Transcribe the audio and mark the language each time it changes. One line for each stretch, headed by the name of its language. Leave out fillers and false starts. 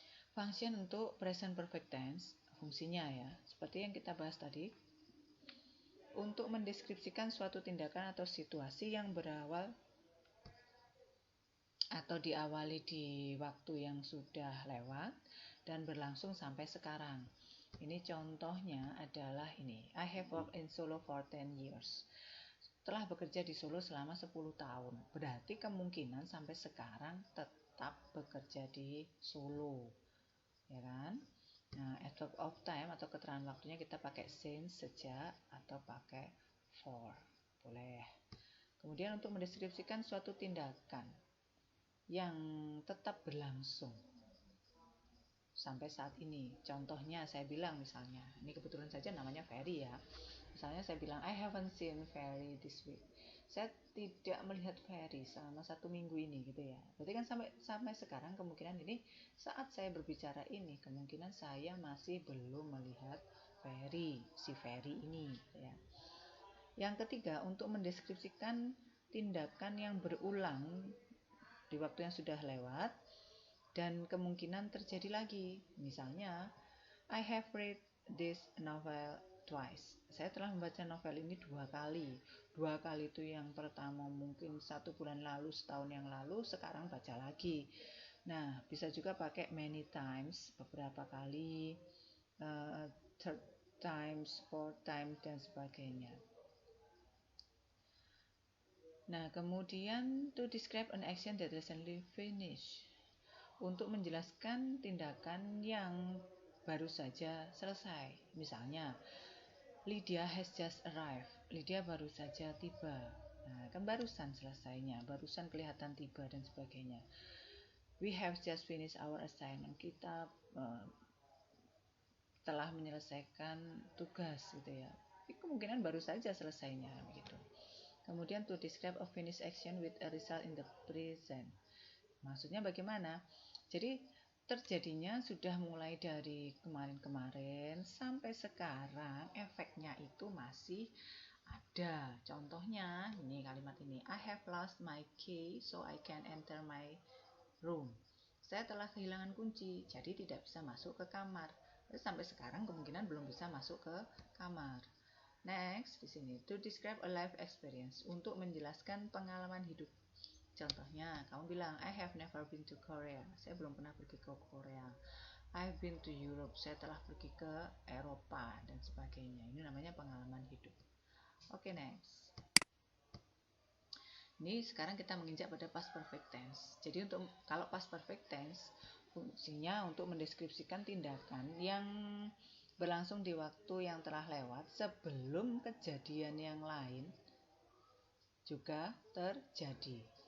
Indonesian: Function untuk present perfect tense, fungsinya ya, seperti yang kita bahas tadi, untuk mendeskripsikan suatu tindakan atau situasi yang berawal atau diawali di waktu yang sudah lewat dan berlangsung sampai sekarang. Ini contohnya adalah ini.
English: I have worked in Solo for 10 years.
Indonesian: Telah bekerja di Solo selama 10 tahun. Berarti kemungkinan sampai sekarang tetap bekerja di Solo. Ya kan? Nah, adverb of time atau keterangan waktunya kita pakai since, sejak, atau pakai for. Boleh. Kemudian untuk mendeskripsikan suatu tindakan yang tetap berlangsung sampai saat ini. Contohnya saya bilang misalnya, ini kebetulan saja namanya Ferry ya. Misalnya saya bilang
English: I haven't seen Ferry this week.
Indonesian: Saya tidak melihat Ferry selama 1 minggu ini gitu ya. Berarti kan sampai sekarang kemungkinan ini saat saya berbicara ini kemungkinan saya masih belum melihat Ferry, si Ferry ini gitu ya. Yang ketiga, untuk mendeskripsikan tindakan yang berulang di waktu yang sudah lewat dan kemungkinan terjadi lagi.
English: Misalnya, I have read this novel twice.
Indonesian: Saya telah membaca novel ini 2 kali. 2 kali itu yang pertama mungkin 1 bulan lalu, setahun yang lalu, sekarang baca lagi. Nah, bisa juga pakai many times, beberapa kali, third times, fourth time, dan sebagainya. Nah, kemudian
English: to describe an action that recently finished.
Indonesian: Untuk menjelaskan tindakan yang baru saja selesai.
English: Misalnya, Lydia has just arrived.
Indonesian: Lydia baru saja tiba. Nah, kan barusan selesainya, barusan kelihatan tiba dan sebagainya.
English: We have just finished our assignment.
Indonesian: Kita telah menyelesaikan tugas gitu ya. Tapi kemungkinan baru saja selesainya begitu. Kemudian
English: to describe a finished action with a result in the present.
Indonesian: Maksudnya bagaimana? Jadi terjadinya sudah mulai dari kemarin-kemarin sampai sekarang efeknya itu masih ada. Contohnya ini kalimat ini,
English: I have lost my key so I can enter my room.
Indonesian: Saya telah kehilangan kunci jadi tidak bisa masuk ke kamar. Sampai sekarang kemungkinan belum bisa masuk ke kamar. Next, di sini
English: to describe a life experience,
Indonesian: untuk menjelaskan pengalaman hidup. Contohnya, kamu bilang,
English: I have never been to Korea.
Indonesian: Saya belum pernah pergi ke Korea.
English: I've been to Europe.
Indonesian: Saya telah pergi ke Eropa dan sebagainya. Ini namanya pengalaman hidup. Oke, next. Ini sekarang kita menginjak pada past perfect tense. Jadi kalau past perfect tense fungsinya untuk mendeskripsikan tindakan yang berlangsung di waktu yang telah lewat sebelum kejadian yang lain juga terjadi.